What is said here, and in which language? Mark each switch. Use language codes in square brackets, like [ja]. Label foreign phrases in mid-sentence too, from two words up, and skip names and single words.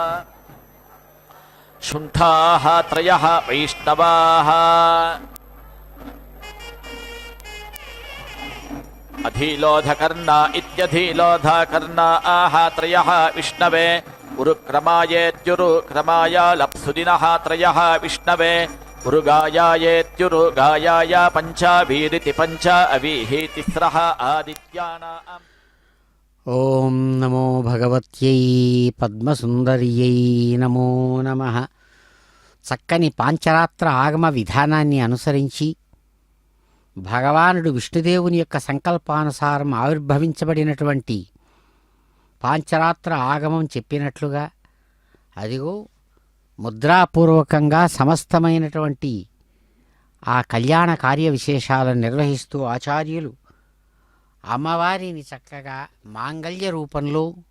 [sa] शुण्ठाः त्रयः वैष्णवाः अधीलोधकर्णा इत्यधीलोधकर्णा आह त्रयः विष्णवे उरुक्रमायेत्युरुक्रमाय लप्सुदिनः त्रयः विष्णवे उरुगायायेत्युरुगायाय पञ्चावीरिति पञ्च अवीः तिस्रः आदित्यानाम् ॐ नमो भगवत्यै पद्मसुन्दर्यै नमो नमः. [te] చక్కని పాంచరాత్ర ఆగమ విధానాన్ని అనుసరించి భగవానుడు విష్ణుదేవుని యొక్క సంకల్పానుసారం ఆవిర్భవించబడినటువంటి పాంచరాత్ర ఆగమం చెప్పినట్లుగా అదిగో ముద్రాపూర్వకంగా సమస్తమైనటువంటి ఆ కళ్యాణ కార్య విశేషాలను నిర్వహిస్తూ ఆచార్యులు అమ్మవారిని చక్కగా మాంగళ్య రూపంలో